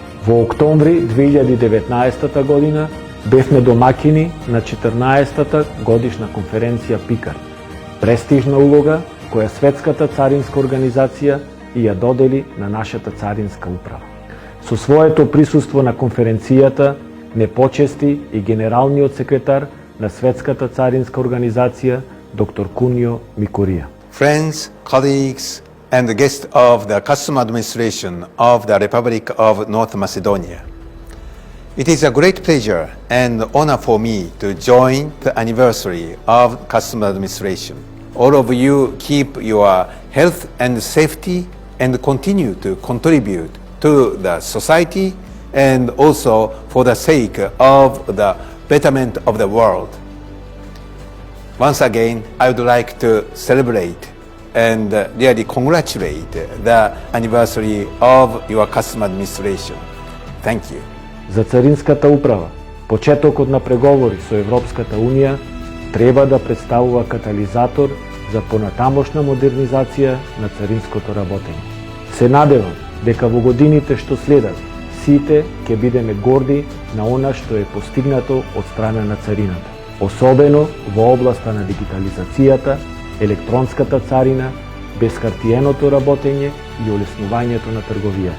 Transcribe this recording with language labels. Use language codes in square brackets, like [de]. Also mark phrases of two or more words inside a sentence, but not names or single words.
[mk] Во октомври 2019 година бевме домакини на 14-та годишна конференција ПИКАР, престижна улога која Светската царинска организација и ја додели на нашата царинска управа. Со своето присуство на конференцијата не почести и генералниот секретар на Светската царинска организација доктор Кунио Микорија. [en] Friends, colleagues, and the guests of the Custom Administration of the Republic of North Macedonia. It is a great pleasure and honor for me to join the anniversary of Custom Administration. All of you keep your health and safety and continue to contribute to the society and also for the sake of the betterment of the world. Once again, I would like to celebrate and really congratulate the anniversary of your Custom Administration. Thank you. [mk] За Царинската управа, почетокот на преговори со Европската Унија треба да представува катализатор за понатамошна модернизација на царинското работење. Се надевам дека во годините што следат сите ќе бидеме горди на она што е постигнато од страна на царината, особено во областа на дигитализацијата, електронската царина, безхартиеното работење и олеснувањето на трговијата.